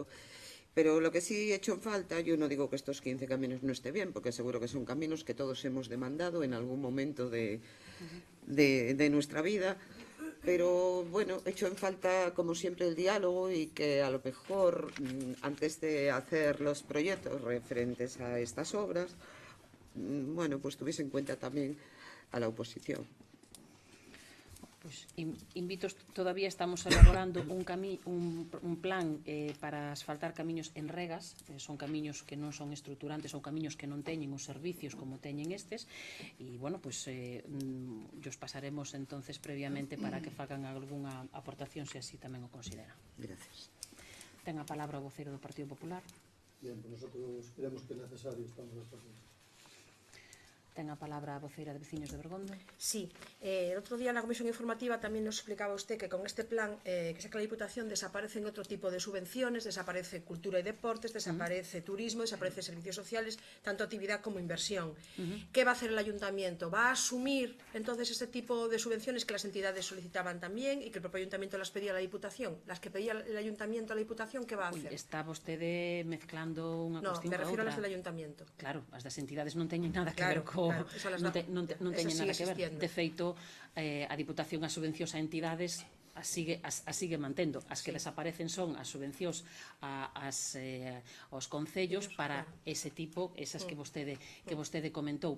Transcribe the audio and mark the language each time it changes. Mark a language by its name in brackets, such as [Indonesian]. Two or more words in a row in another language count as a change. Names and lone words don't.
[Spanish] Pero lo que sí he hecho en falta, yo no digo que estos 15 caminos no esté bien, porque seguro que son caminos que todos hemos demandado en algún momento de nuestra vida, pero bueno, he hecho en falta, como siempre, el diálogo y que a lo mejor, antes de hacer los proyectos referentes a estas obras, bueno, pues tuviese en cuenta también a la oposición. Pues invito, todavía [Galician] estamos elaborando un plan para asfaltar camiños en regas, son camiños que non son estruturantes, son camiños que non teñen os servicios como teñen estes, e, bueno, pues os pasaremos entonces previamente para que fagan algunha aportación se así tamén o consideran. [Spanish] Gracias. [Galician] Ten a palabra o voceiro do Partido Popular. [Spanish] Bien, pues nosotros creemos [Galician] que é necesario, estamos de acordo. Ten a palabra a voceira de Veciños de Bergondo. Sí, outro día na comisión informativa tamén nos explicaba usted que con este plan que saca a Diputación desaparecen outro tipo de subvenciones, desaparece cultura e deportes, desaparece turismo, desaparece [Spanish] servicios sociales, tanto actividad como inversión. ¿Qué va a hacer el Ayuntamiento? ¿Va a asumir entonces este tipo de subvenciones que las entidades solicitaban también y que el propio Ayuntamiento las pedía a la Diputación? ¿Las que pedía el Ayuntamiento a la Diputación, qué va a hacer? [Galician] Está vostede mezclando unha [Spanish] No, [Galician] cuestión [Spanish] me [Galician] coa [Spanish] refiero a [Galician] outra. [Spanish] las del Ayuntamiento. [Galician] Claro, as das entidades non teñen nada que [Spanish] Claro, [Galician] ver co... [Spanish] claro, eso las [Galician] non da- non teñen [Spanish] eso [Galician] nada [Spanish] sigue [Galician] que ver. [Spanish] existiendo. [Galician] De feito, a Diputación as subvencións a entidades as sigue mantendo. As que desaparecen son as subvencións aos concellos para ese tipo, esas que vostede comentou.